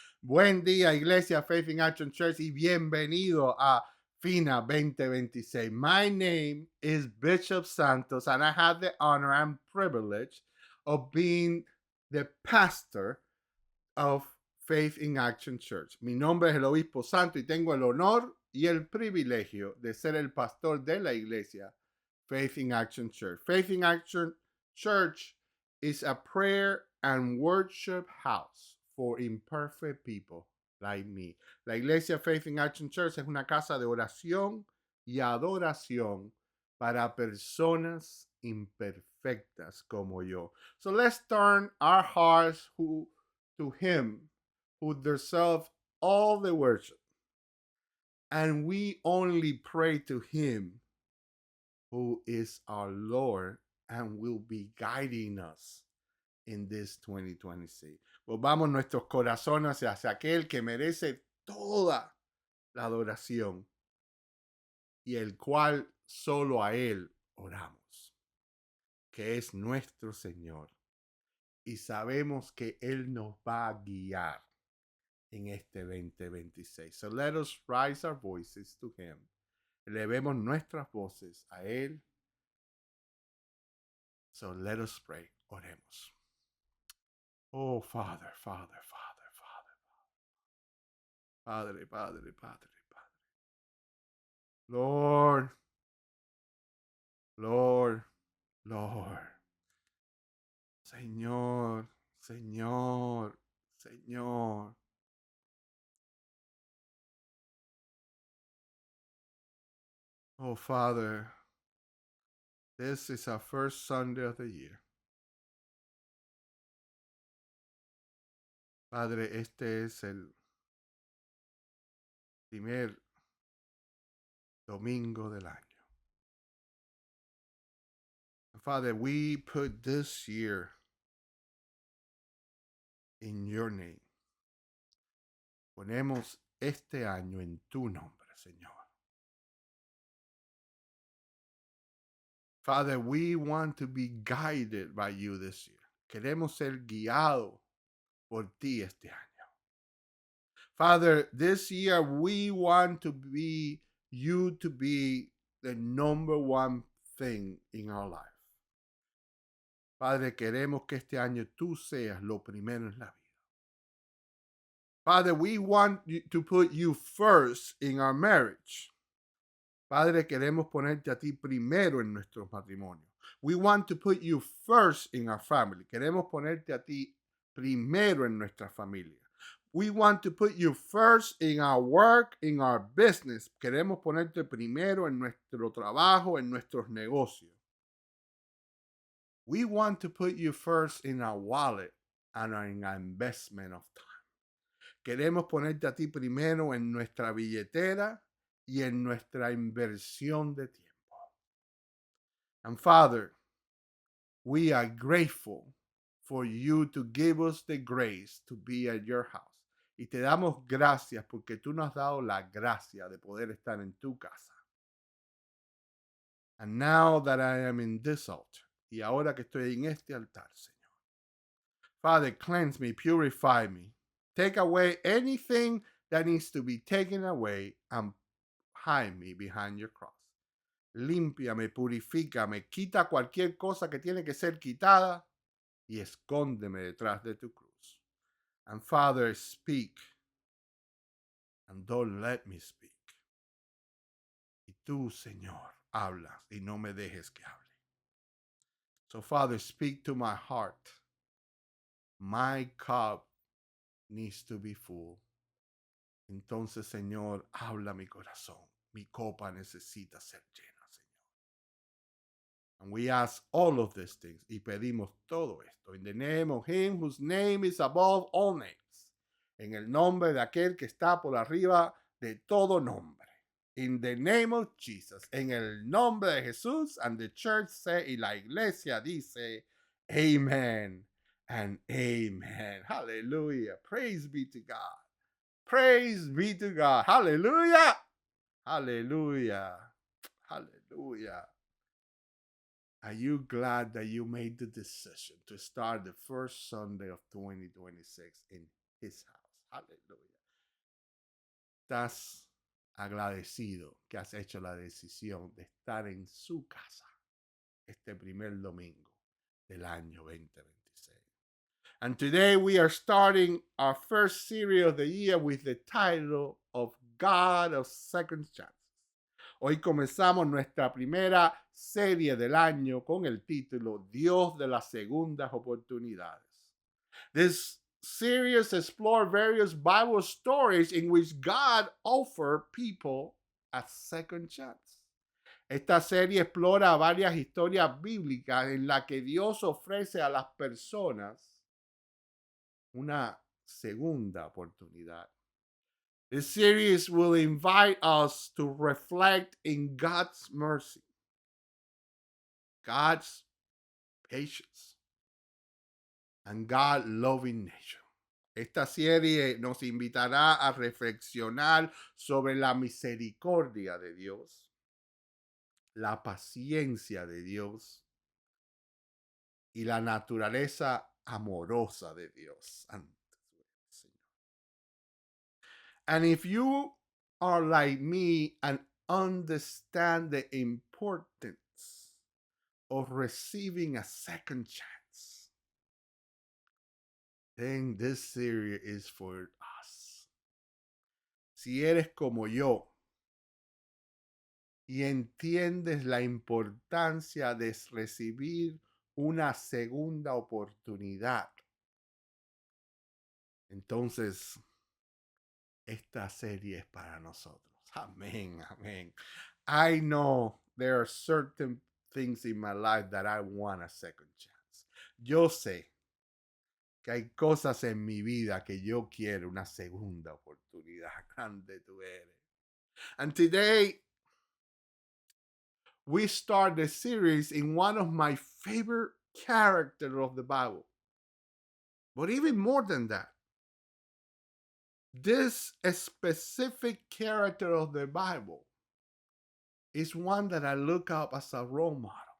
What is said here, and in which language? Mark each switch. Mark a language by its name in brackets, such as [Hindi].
[Spanish] Buen día, Iglesia Faith in Action Church, y bienvenido a FINA 2026. [English] My name is Bishop Santos, and I have the honor and privilege of being the pastor of Faith in Action Church. [Spanish] Mi nombre es el Obispo Santo y tengo el honor y el privilegio de ser el pastor de la iglesia Faith in Action Church. [English] Faith in Action Church is a prayer and worship house for imperfect people like me. [Spanish] La iglesia Faith in Action Church es una casa de oración y adoración para personas imperfectas como yo. [English] So let's turn our hearts to Him who deserves all the worship. And we only pray to Him who is our Lord and will be guiding us in this 2026. [Spanish] Volvamos nuestros corazones hacia aquel que merece toda la adoración y el cual solo a Él oramos, que es nuestro Señor. Y sabemos que Él nos va a guiar en este 2026. [English] So let us rise our voices to Him. [Spanish] Elevemos nuestras voces a Él. [English] So let us pray. [Spanish] Oremos. [English] Oh, Father, Father, Father, Father, [Spanish] Padre, Padre, Padre, Padre. [English] Lord, Lord, Lord. [Spanish] Señor, Señor, Señor. [English] Oh, Father, this is our first Sunday of the year. [Spanish] Padre, este es el primer domingo del año. [English] Father, we put this year in your name. [Spanish] Ponemos este año en tu nombre, Señor. [English] Father, we want to be guided by you this year. [Spanish] Queremos ser guiados por ti este año. [English] Father, this year we want to be you to be the number one thing in our life. [Spanish] Padre, queremos que este año tú seas lo primero en la vida. [English] Father, we want to put you first in our marriage. [Spanish] Padre, queremos ponerte a ti primero en nuestro matrimonio. [English] We want to put you first in our family. [Spanish] Queremos ponerte a ti primero en nuestra familia. [English] We want to put you first in our work, in our business. [Spanish] Queremos ponerte primero en nuestro trabajo, en nuestros negocios. [English] We want to put you first in our wallet and in our investment of time. [Spanish] Queremos ponerte a ti primero en nuestra billetera y en nuestra inversión de tiempo. [English] And Father, we are grateful for you to give us the grace to be at your house. [Spanish] Y te damos gracias porque tú nos has dado la gracia de poder estar en tu casa. [English] And now that I am in this altar, [Spanish] y ahora que estoy en este altar, Señor. [English] Father, cleanse me, purify me. Take away anything that needs to be taken away and hide me behind your cross. [Spanish] Límpiame, purifícame, quita cualquier cosa que tiene que ser quitada y escóndeme detrás de tu cruz. [English] And Father, speak and don't let me speak. [Spanish] Y tú, Señor, hablas y no me dejes que hable. [English] So Father, speak to my heart. My cup needs to be full. [Spanish] Entonces, Señor, habla mi corazón. Mi copa necesita ser llena, Señor. [English] And we ask all of these things [Spanish] y pedimos todo esto [English] in the name of Him whose name is above all names. [Spanish] En el nombre de aquel que está por arriba de todo nombre. [English] In the name of Jesus. [Spanish] En el nombre de Jesús. [English] And the church say, [Spanish] y la iglesia dice, [English] Amen and Amen. Hallelujah. Praise be to God. Praise be to God. Hallelujah. Hallelujah. Hallelujah. Are you glad that you made the decision to start the first Sunday of 2026 in His house? Hallelujah. [Spanish] ¿Estás agradecido que has hecho la decisión de estar en su casa este primer domingo del año 2026? [English] And today we are starting our first series of the year with the title of God of Second Chances. [Spanish] Hoy comenzamos nuestra primera serie del año con el título Dios de las segundas oportunidades. [English] This series explores various Bible stories in which God offered people a second chance. [Spanish] Esta serie explora varias historias bíblicas en las que Dios ofrece a las personas una segunda oportunidad. [English] This series will invite us to reflect in God's mercy, God's patience, and God's loving nature. [Spanish] Esta serie nos invitará a reflexionar sobre la misericordia de Dios, la paciencia de Dios y la naturaleza amorosa de Dios. [English] And if you are like me and understand the importance of receiving a second chance, then this series is for us. [Spanish] Si eres como yo y entiendes la importancia de recibir una segunda oportunidad, entonces esta serie es para nosotros. Amén, amén. [English] I know there are certain things in my life that I want a second chance. [Spanish] Yo sé que hay cosas en mi vida que yo quiero una segunda oportunidad. Grande tú eres. [English] And today we start the series in one of my favorite characters of the Bible. But even more than that, this specific character of the Bible is one that I look up as a role model.